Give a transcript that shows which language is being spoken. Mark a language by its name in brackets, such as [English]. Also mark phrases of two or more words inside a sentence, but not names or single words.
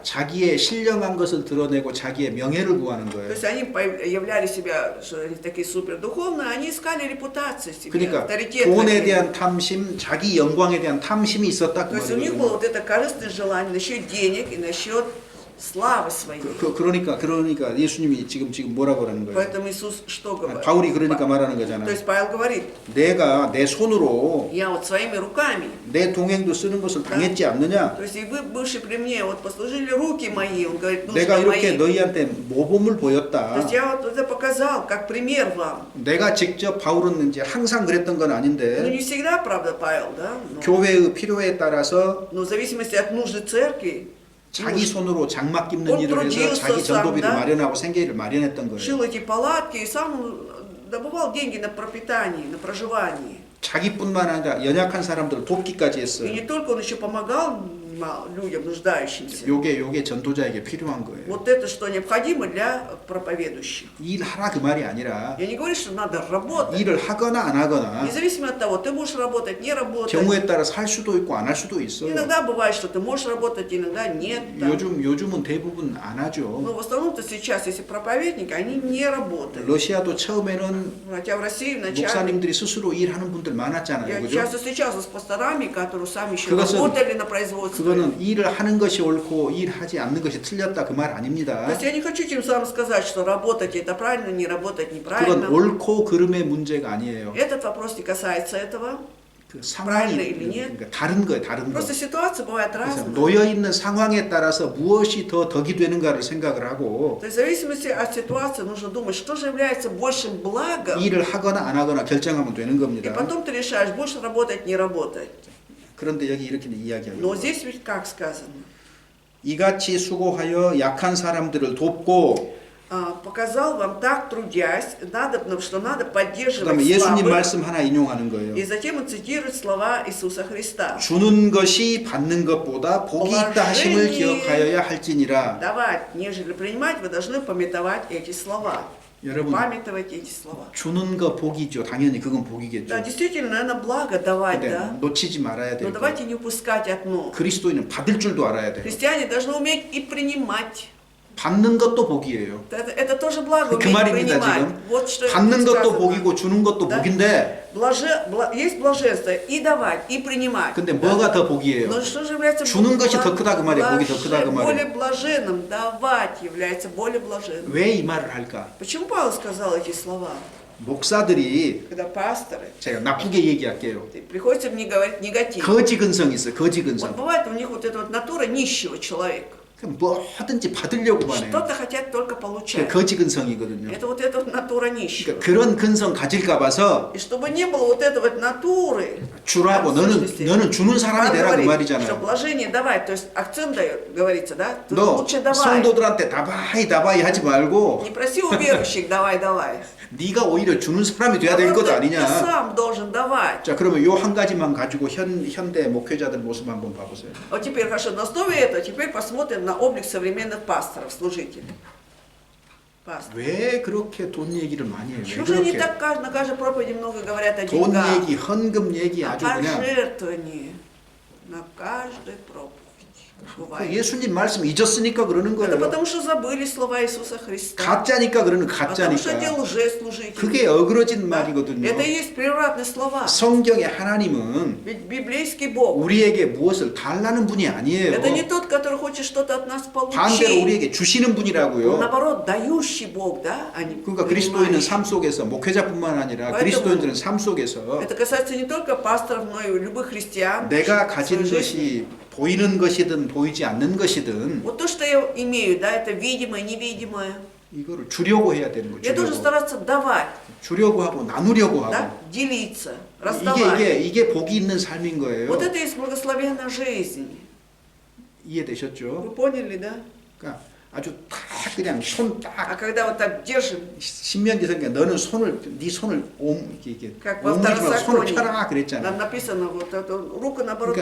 [Korean] 자기의 신령한 것을 드러내고 자기의 명예를 구하는 [Russian] То [Korean] 거예요. [Russian] есть они являли себя, что они такие супердуховные, они искали репутацию себе, [Korean] 그러니까 [Russian] авторитет. [Korean] 돈에 [Russian] хотели. [Korean] 대한 탐심, 자기 영광에 대한 탐심이 있었다 그 [Russian] То есть у них было [Korean] 말이거든요. [Russian] вот это корыстное желание насчет денег и насчет славы своей. [Korean] 그러니까 예수님이 지금 뭐라고 하는 거예요? [Russian] Поэтому Иисус что говорит? [Korean] 바울이 그러니까 말하는 [Russian] То [Korean] 거잖아요. [Russian] есть Павел говорит, [Korean] 내가 내 손으로 [Russian] я вот своими руками, [Korean] 내 동행도 쓰는 것을 당했지 않느냐? [Russian] то есть и вы, бывшие при мне, вот послужили руки мои, он говорит, [Korean] 내가 [Russian] нужны [Korean] 이렇게 [Russian] мои. [Korean] 너희한테 모범을 [Russian] То [Korean] 보였다. [Russian] есть я вот это показал, как пример вам. [Korean] 내가 직접 바울은 이제 항상 그랬던 건 [Russian] Ну [Korean] 아닌데 [Russian] не всегда, правда, Павел, да? [Korean] 교회의 필요에 따라서 [Russian] Но в зависимости от нужды церкви, [Korean] 자기 손으로 장막 깁는 [Russian] Он [Korean] 일을 해서 [Russian] трудился [Korean] 자기 [Russian] сам, [Korean] 전도비를 [Russian] да? [Korean] 마련하고 생계를 마련했던 거예요. [Russian] шил эти палатки и сам он добывал деньги на пропитание, на проживание. [Korean] 자기뿐만 아니라 연약한 사람들을 돕기까지 [Russian] И [Korean] 했어요. [Russian] не только он еще помогал людям, нуждающимся. [Korean] 요게 전도자에게 필요한 거예요. [Russian] Вот это что необходимо для проповедующих. [Korean] 일하라 그 말이 아니라 [Russian] Я не говорю, что надо работать. [Korean] 일을 하거나 안 하거나 [Russian] Независимо от того, ты можешь работать, не работать. [Korean] 경우에 따라서 할 수도 있고 안 할 수도 있어요. [Russian] Иногда бывает, что ты можешь работать, иногда нет. там. [Korean] 요즘은 대부분 안 [Russian] Но [Korean] 하죠. [Russian] в основном-то сейчас, если проповедники, они не работают. [Korean] 러시아도 처음에는 [Russian] Хотя в России вначале [Korean] 목사님들이 스스로 일하는 분들 [Russian] я [Korean] 많았잖아요. 그죠? [Russian] часто встречался с пасторами, которые сами еще [Korean] 그것은- [Russian] работали на производстве. [Korean] 그거는 일을 하는 것이 옳고 일하지 않는 것이 틀렸다 그 말 [Russian] То [Korean] 아닙니다. [Russian] есть я не хочу тем самым сказать, что работать это правильно, не работать [Korean] 그건 [Russian] неправильно. [Korean] 옳고 그름의 문제가 아니에요. [Russian] Этот вопрос не касается этого. [Korean] 그 상황이 [Russian] правильно или нет? [Korean] 그러니까 다른 거예요, 다른 거. [Russian] Просто ситуации бывают [Korean] 그래서 [Russian] разные. [Korean] 놓여 있는 상황에 따라서 무엇이 더 덕이 되는가를 생각을 하고 [Russian] То есть в зависимости от ситуации нужно думать, что же является большим благом, [Korean] 일을 하거나 안 하거나 결정하면 되는 [Russian] и [Korean] 겁니다. [Russian] потом ты решаешь, будешь работать, не работать. [Korean] 그런데 여기 이렇게 이야기하고 [Russian] Но здесь ведь как сказано? [Korean] 이같이 수고하여 약한 사람들을 돕고 [Russian] Показал вам так, трудясь, что надо [Korean] 그다음에 [Russian] поддерживать [Korean] 예수님 [Russian] слабых. [Korean] 말씀 하나 인용하는 거예요. [Russian] И затем он цитирует слова Иисуса Христа. [Korean] 주는 것이 받는 것보다 복이 있다 하심을 기억하여야 할지니라. [Russian] Давать, нежели принимать, вы должны пометовать эти слова. [Korean] 여러분 [Russian] Памятовать эти слова. [Korean] 주는 거 복이죠. 당연히 그건 복이겠죠. [Russian] Да, действительно, наверное, благо давать, [Korean] 근데 [Russian] да? [Korean] 놓치지 말아야 [Russian] Но [Korean] 되고 [Russian] давайте не упускать одно. [Korean] 그리스도인은 받을 줄도 알아야 돼요. [Russian] Христиане должны уметь и принимать. [Korean] 받는 것도 복이에요. [Russian] Это тоже благо, [Korean] 그 [Russian] уметь [Korean] 말입니다, [Russian] принимать. [Korean] 지금. [Russian] Вот что [Korean] 받는 것도 [Russian] сказано. [Korean] 복이고 주는 것도 [Russian] Да? [Korean] 복인데 [Russian] Есть блаженство и давать, и принимать. [Korean] 근데 뭐가 더 복이에요? [Russian] Но что же является [Korean] 주는 것이 더 크다 그 말이에요. 복이 더 크다 그 [Russian] более [Korean] 말이에요. [Russian] блаженным? Давать является более блаженным. [Korean] 왜 이 말을 할까? [Russian] Почему Павел сказал эти слова? [Korean] 목사들이 [Russian] Когда пасторы, [Korean] 제가 나쁘게 얘기할게요. [Russian] приходится мне говорить негатив. [Korean] 거지 근성이 있어요. 거지 [Russian] Вот [Korean] 근성. [Russian] бывает у них вот эта вот натура нищего человека. [Korean] 그럼 뭐든지 받으려고만 해요. [Russian] Что-то хотят только [Korean] 그게 [Russian] получать. [Korean] 거지 근성이거든요. [Russian] Это вот эта вот натура нищего. [Korean] 그러니까 그런 근성 가질까 봐서 [Russian] И чтобы не было вот этой вот натуры, [Korean] 주라고 [Russian] в сущности, [Korean] 너는 주는 사람이 [Russian] Павел [Korean] 되라 그 [Russian] говорит, что [Korean] 말이잖아요. [Russian] блажение давать, то есть акцент дает, говорится, да? Ты [Korean] 너 [Russian] лучше давай. [Korean] 성도들한테 다바이 하지 말고 [Russian] Не проси у верующих давай, давай. [Korean] 네가 오히려 주는 사람이 돼야 될 것 [Russian] Ты [Korean] 아니냐. [Russian] сам должен давать. [Korean] 자, 그러면 요 한 가지만 가지고 현대 목회자들 모습 한번 봐보세요. [Russian] Вот теперь хорошо, на основе этого теперь посмотрим на облик современных пасторов, служителей. Пастор. [Korean] 왜 그렇게 돈 얘기를 많이 해요? 왜 [Russian] Почему же они [Korean] 그렇게 [Russian] так на каждой проповеди много говорят о [Korean] 돈 [Russian] деньгах, [Korean] 얘기, 헌금 얘기 [Russian] о [Korean] 아주 그냥 [Russian] пожертвовании? На каждой проповеди. [Korean] 그 [Russian] Бывает. [Korean] 예수님 말씀 잊었으니까 그러는 [Russian] Это [Korean] 거예요. [Russian] потому что забыли слова Иисуса Христа. [Korean] 가짜니까 그러는 [Russian] Потому что они [Korean] 가짜니까. [Russian] лжеслужители. [Korean] 그게 어그러진 [Russian] Да? [Korean] 말이거든요. [Russian] Это и есть превратные слова. [Korean] 성경의 하나님은 [Russian] Ведь библейский Бог, [Korean] 우리에게 무엇을 달라는 분이 아니에요. [Russian] это не тот, который хочет что-то от нас [Korean] 반대로 [Russian] получить. [Korean] 우리에게 주시는 [Russian] Он, [Korean] 분이라고요. [Russian] наоборот, дающий Бог, да? А не [Korean] 그러니까 그리스도인은 [Russian] принимающий. [Korean] 삶 속에서 목회자뿐만 아니라 [Russian] поэтому [Korean] 그리스도인들은 삶 속에서 [Russian] Это касается не только пасторов, но и любых христиан. [Korean] 내가 [Russian] в [Korean] 가진 [Russian] своей жизни. [Korean] 것이 보이는 것이든 보이지 않는 것이든 [Russian] Вот то, что я имею, да, это видимое, невидимое. [Korean] 이거를 주려고 해야 되는 거예요. [Russian] Я должен [Korean] 주려고. [Russian] стараться давать, [Korean] 주려고 하고 나누려고 하고. [Russian] да, делиться, раздавать. [Korean] 이게 복이 있는 삶인 거예요. [Russian] Вот это и есть благословенная жизнь. [Korean] 이해되셨죠? [Russian] Вы поняли, да? [Korean] 그러니까 아주 딱 그냥 손 딱 [Russian] А когда вот так держим, [Korean] 신명기서니까 너는 네 손을 이렇게 [Russian] как во [Korean] 오므리지 말고 손을 [Russian] второзаконии, [Korean] 펴라 그랬잖아요. [Russian] там написано вот эту руку наоборот [Korean] 그러니까